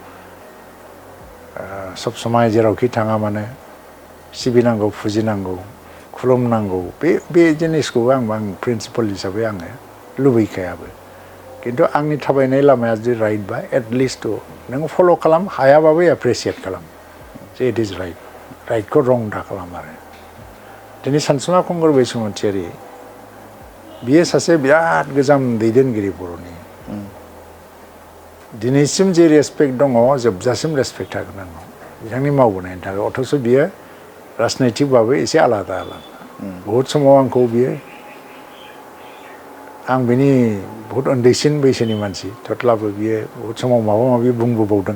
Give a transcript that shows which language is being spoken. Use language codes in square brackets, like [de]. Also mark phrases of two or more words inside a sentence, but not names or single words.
[brx] सब समाय जेरावखि थाङा मानो सिबिनांगौ फुजिनांगौ खुलुमनांगौ बे जिनिसखौ आं प्रिन्सिपल हिसाबै आङो लुबैखायाबो खिन्थु आंनि थाबायनाय लामाया जुदि राइटबा एटलिस्ट नों फल' खालाम हायाबाबो एप्रिसियेट खालाम जे [en] it is right [brx] राइटखौ रं दा खालाम आरो दिनै सानसुमा खुंगुर बैसुमतियारि बियो सासे बिराद गोजाम दैदेनगिरि बर'नि दिनैसिम जे रेसपेक्ट दङ जोबजासिम रेसपेक्ट थागोन आंनाव बिथांनि मावबोनायनि थाखाय अथ'स' बियो राजनैतिकबाबो एसे आलादा बहुद समाव आंखौ बियो आं बिनि बहुद उन्दैसिन बैसोनि मानसि थेवब्लाबो बियो बहुद समाव माबा माबि बुंबोबावदों